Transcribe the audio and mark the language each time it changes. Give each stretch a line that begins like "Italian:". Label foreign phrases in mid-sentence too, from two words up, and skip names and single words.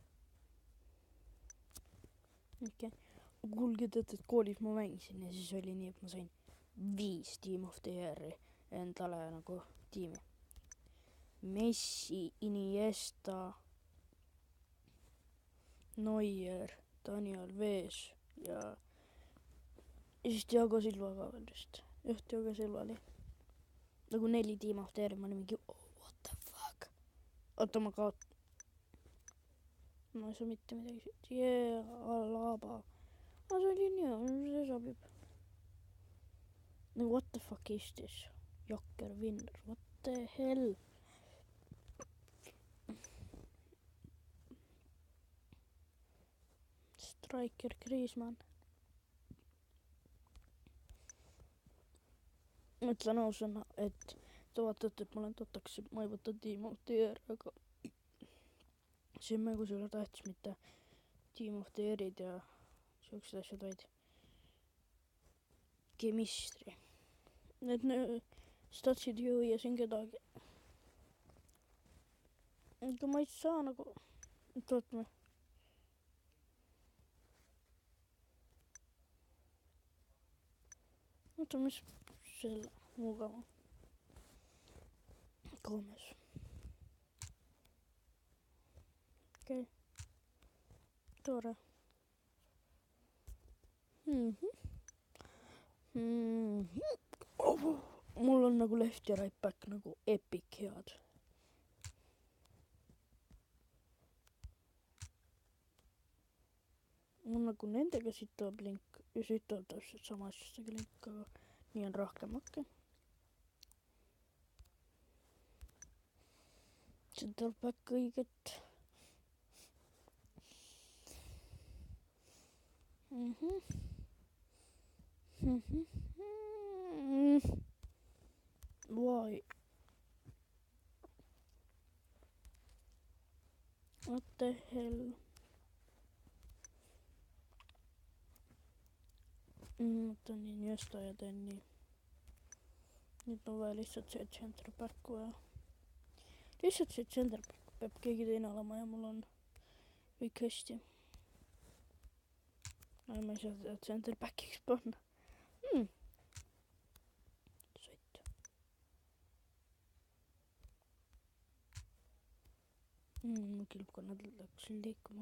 Estonian: Okay. Kuulge, teate, et koolis ma mängisin ja siis oli nii, et ma sain 5
English: Team of the Year'i
Estonian: endale nagu tiimi. Messi, Iniesta, Neuer, Daniel Vez ja siis Thiago Silva ka veel vist. Just Thiago Silva oli. Nagu 4
English: Team of the Year'i,
Estonian: ma olin mingi
English: what the fuck.
Estonian: Oota, ma ei saa mitte midagi. Alaba. See oli nii, see sobib.
English: Nagu what the fuck is this? Jokker, winner, what the hell? Striker, Griezmann.
Estonian: Mõtlen ausõna, et te vaatate, et ma olen totaks, ma ei võta
English: Team of the Year,
Estonian: aga siin mängus ei ole tähtis mitte
English: Team of the Year'id
Estonian: ja siuksed asjad, vaid chemistry. Need statsid ju ja siin kedagi. Aga ma ei saa nagu, et ootame. Oota, mis selle mugava. Gomes. Okei. Tore. Mul on nagu left ja
English: right back
Estonian: nagu
English: epic head.
Estonian: Mul nagu nendega siit tuleb link ja siit tuleb täpselt sama asjastega link, aga nii on rohkem okei. See tuleb back õiget.
English: Why? What the hell?
Estonian: Võtan Iniesta ja teen nii. Nüüd on vaja lihtsalt see
English: center back
Estonian: vaja. Lihtsalt see
English: center back
Estonian: peab keegi teine olema ja mul on kõik hästi. Ma ei saa seda
English: center backiks
Estonian: panna. Sõtt. Mu kilpkonnad läksin liikuma.